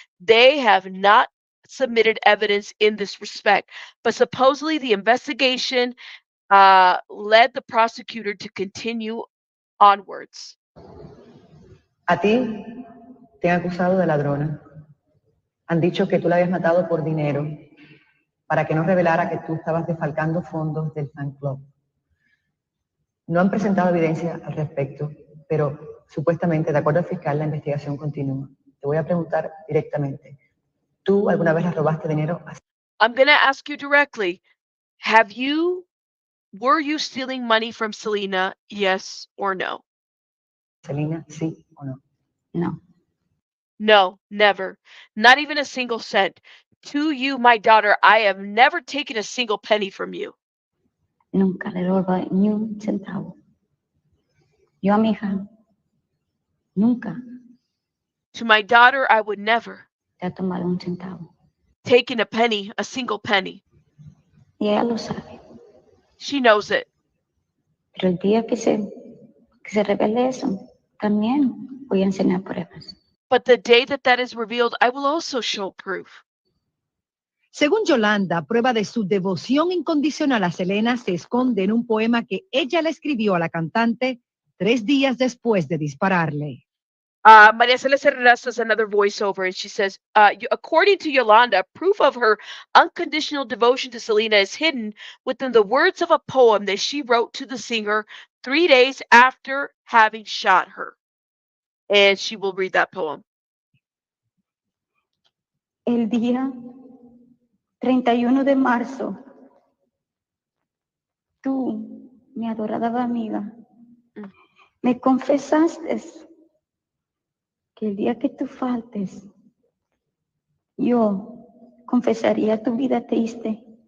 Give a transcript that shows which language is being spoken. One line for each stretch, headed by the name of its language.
English: They have not submitted evidence in this respect, but supposedly the investigation led the prosecutor to continue onwards.
Spanish: A ti te han acusado de ladrona. Han dicho que tú la habías matado por dinero para que no revelara que tú estabas defalcando fondos del fan club. No han presentado evidencia al respecto, pero supuestamente, de acuerdo al fiscal, la investigación continúa. Te voy a preguntar directamente. ¿Tú alguna vez le robaste dinero a
English: I'm going to ask you directly. Were you stealing money from Selena? Yes or no?
Spanish: Selena? ¿Sí o no? No.
English: No, never. Not even a single cent. To you, my daughter, I have never taken a single penny from you.
Spanish: Nunca le robé ni un centavo. Yo a mi hija, nunca
English: To my daughter, I would never
Spanish: le he tomado un centavo.
English: taken a penny, a single penny.
Spanish: Y ella lo sabe.
English: She knows it.
Spanish: Pero el día que se revele eso, también voy a enseñar pruebas.
English: But the day that is revealed, I will also show proof.
Spanish: Según Yolanda, prueba de su devoción incondicional a Selena se esconde en un poema que ella le escribió a la cantante 3 días después de dispararle.
English: Maria Celeste Herrera does another voiceover, and she says, according to Yolanda, proof of her unconditional devotion to Selena is hidden within the words of a poem that she wrote to the singer 3 days after having shot her. And she will read that poem.
Spanish: El día 31 de marzo, tú, mi adorada amiga, me confesaste que el día que tú faltes, yo confesaría tu vida triste.